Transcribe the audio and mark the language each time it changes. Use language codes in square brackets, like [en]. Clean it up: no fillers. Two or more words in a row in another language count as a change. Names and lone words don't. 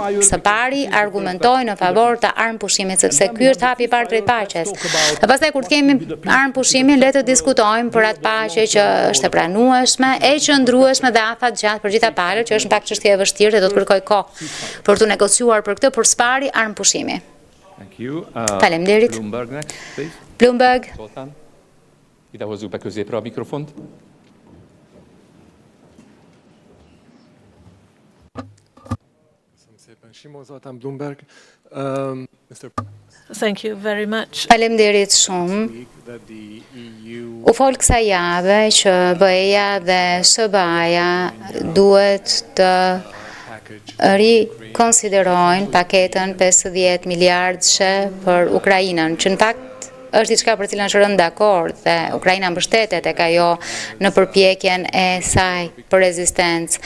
[sq] Së pari argumentoj në favor të armëpushimit sepse ky është hapi i parë drejt paqes. Dhe pastaj kur të kemi armëpushimin le të diskutojmë për atë paqe që është e pranueshme, e qëndrueshme dhe afatgjatë për gjitha palët, që është pak çështje e vështirë dhe do të kërkoj kohë për të negociuar për këtë, por s'pari armëpushimi. Faleminderit. [en] Bloomberg next, please. Bloomberg. Zoltán. [hu] Ide hozzuk be középre a mikrofont. [en] Simon Zoltán, Bloomberg. Thank you very much. [sq] Faleminderit shumë. U fol kësaj jave që BE-ja dhe SBA-ja duhet të rikonsiderojnë paketën 50 miliardëshe për Ukrainën, që në fakt është diçka për cilën është rënë dakord dhe Ukraina mbështetet tek ajo në përpjekjen e saj për rezistencë.